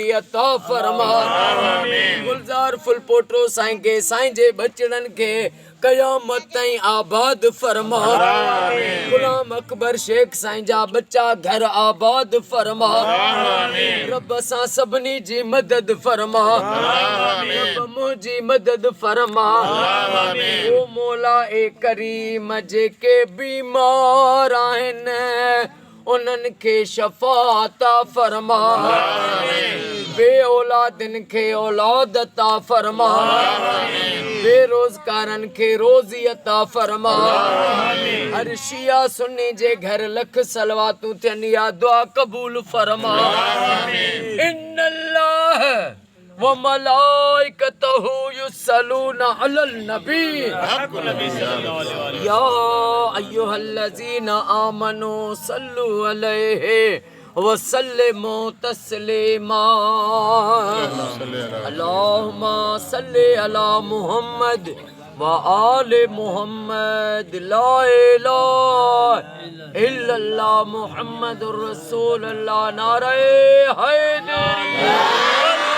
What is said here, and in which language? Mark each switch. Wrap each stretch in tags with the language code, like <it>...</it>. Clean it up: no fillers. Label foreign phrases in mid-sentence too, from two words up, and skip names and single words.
<sd>अता फरमा गुलज़ार फुल पोटरो साईं खे साईं जे बचड़नि खे क़यामत ताईं आबाद फरमा गुलाम अकबर शेख साईं जा बच्चा घर आबाद फरमा रब सां सभिनी जी मदद फरमा रब मुंहिंजी मदद फरमा ओ मौला ए करीम जेके बीमार आहिनि उन्हनि खे शफ़ाअत फरमा बे औलादनि खे औलाद अता फरमा बेरोज़गारनि खे रोज़ी अता फरमा हर शिया सुन्नी जे घर लख सलवातूं थियनि या दुआ क़बूल फरमा</sd> <ar>إن الله وملائكته يصلون على النبي يا أيها الذين آمنوا صلوا عليه وسلموا تسليما اللهم صل على محمد وآل محمد لا إله إلا الله محمد رسول الله</ar> <ur>نعرۂ حیدر</ur>